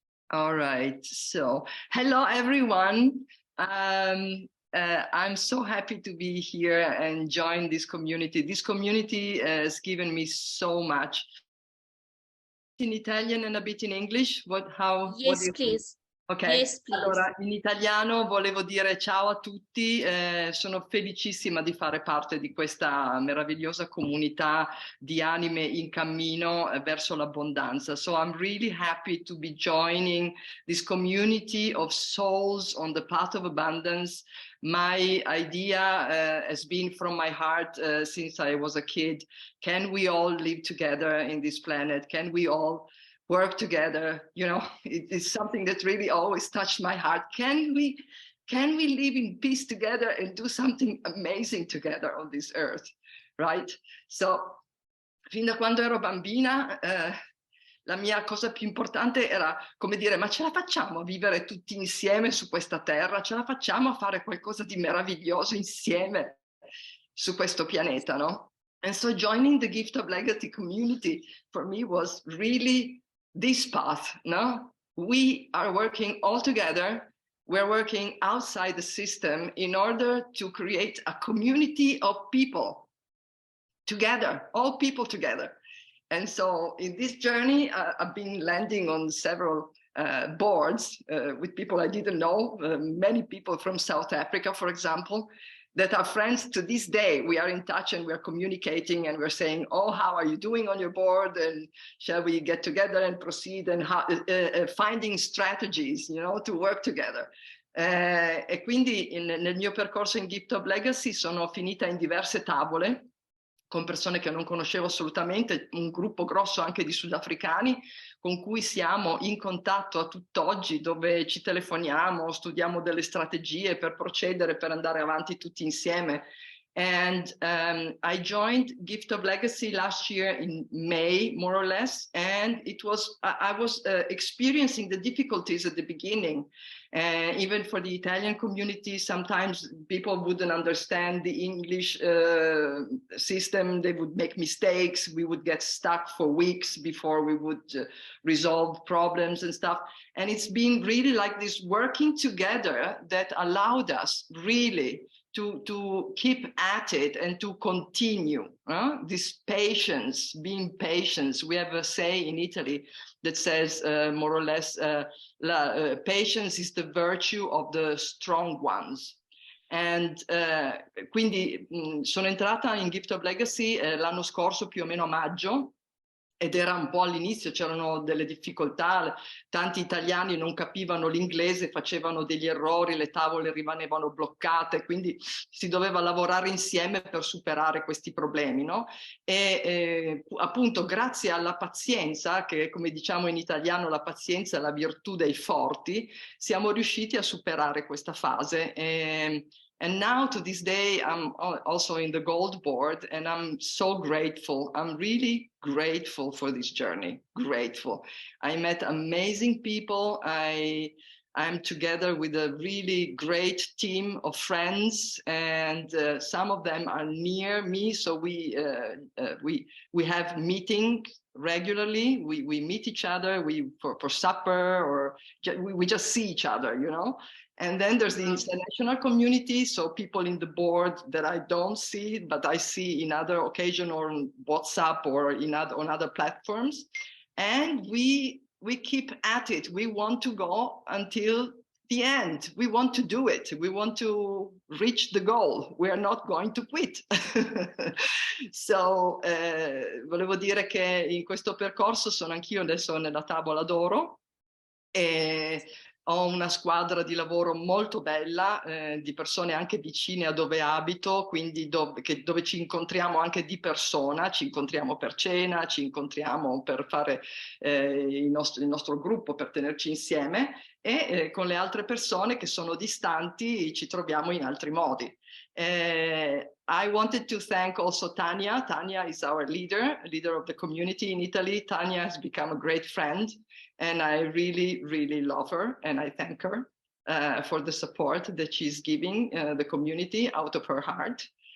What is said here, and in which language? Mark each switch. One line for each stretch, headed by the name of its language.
English: All right, so hello everyone. I'm so happy to be here and join this community. This community has given me so much. In Italian and a bit in English? Yes, please. Ok, yes, please.
Italian: Allora in italiano volevo dire ciao a tutti, sono felicissima di fare parte di questa meravigliosa comunità di anime in cammino verso l'abbondanza.
English: So I'm really happy to be joining this community of souls on the path of abundance. My idea has been from my heart since I was a kid. Can we all live together in this planet? Can we all work together? You know, it's something that really always touched my heart. Can we live in peace together and do something amazing together on this earth, right?
Italian: So, fin da quando ero bambina, la mia cosa più importante era, come dire, ma ce la facciamo a vivere tutti insieme su questa terra? Ce la facciamo a fare qualcosa di meraviglioso insieme su questo pianeta, no?
English: And so joining the Gift of Legacy community for me was really this path, no? We are working all together. We're working outside the system in order to create a community of people together, all people together. And so in this journey, I've been landing on several boards with people I didn't know, many people from South Africa, for example, that are friends to this day. We are in touch and we're communicating and we're saying, oh, how are you doing on your board? And shall we get together and proceed, and how, finding strategies, you know, to work together.
Italian: E quindi nel mio percorso in Gift of Legacy sono finita in diverse tavole con persone che non conoscevo assolutamente, un gruppo grosso anche di sudafricani con cui siamo in contatto a tutt'oggi, dove ci telefoniamo, studiamo delle strategie per procedere, per andare avanti tutti insieme.
English: And I joined Gift of Legacy last year in May, more or less, and it was I was experiencing the difficulties at the beginning. Even for the Italian community, sometimes people wouldn't understand the English system. They would make mistakes. We would get stuck for weeks before we would resolve problems and stuff. And it's been really like this working together that allowed us really to keep at it and to continue this patience, being patient. We have a say in Italy that says more or less, patience is the virtue of the strong ones.
Italian: And quindi sono entrata in Gift of Legacy l'anno scorso più o meno a maggio, ed era un po' all'inizio, c'erano delle difficoltà, tanti italiani non capivano l'inglese, facevano degli errori, le tavole rimanevano bloccate, quindi si doveva lavorare insieme per superare questi problemi, no? E appunto grazie alla pazienza, che come diciamo in italiano la pazienza è la virtù dei forti, siamo riusciti a superare questa fase.
English: And now to this day, I'm also in the gold board, and I'm so grateful. I'm really grateful for this journey, grateful. I met amazing people. I'm together with a really great team of friends, and some of them are near me. So we have meetings regularly. We meet each other for supper, or we just see each other, you know. And then there's the international community, so people in the board that I don't see, but I see in other occasions, or on WhatsApp, or on other platforms. And we keep at it. We want to go until the end. We want to do it. We want to reach the goal. We are not going to quit.
Italian: So, volevo dire che in questo percorso sono anch'io adesso nella tavola d'oro, e ho una squadra di lavoro molto bella, di persone anche vicine a dove abito, quindi dove ci incontriamo anche di persona, ci incontriamo per cena, ci incontriamo per fare il nostro gruppo, per tenerci insieme, e con le altre persone che sono distanti ci troviamo in altri modi.
English: I wanted to thank also Tanya. Tanya is our leader of the community in Italy. Tanya has become a great friend, and I really, really love her, and I thank her for the support that she's giving the community out of her heart.